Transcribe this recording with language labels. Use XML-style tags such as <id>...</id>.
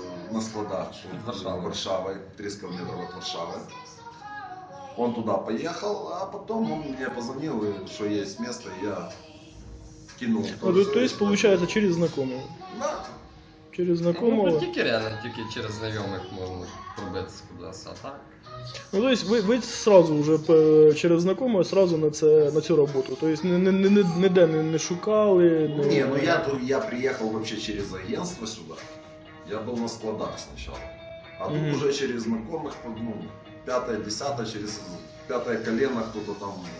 <ru>На складах Варшавой, 300 километров от Варшавы. Он туда поехал, а потом он мне позвонил, что есть место, и я кинул. То есть, получается, через знакомого? Да. Через Ну, знакомого?</ru> <uk>тільки реально, тільки через знайомих можна пробитися кудись, а так.</uk> <ru>Ну, то есть вы сразу уже через знакомого сразу</ru> <uk>на цю роботу. То есть ніде не шукали.</uk> <ru>Не, ну я приехал вообще через агентство сюда. Я был на складах сначала. А тут уже через знакомых, ну, 5-10, через 5 колено кто-то там.</ru>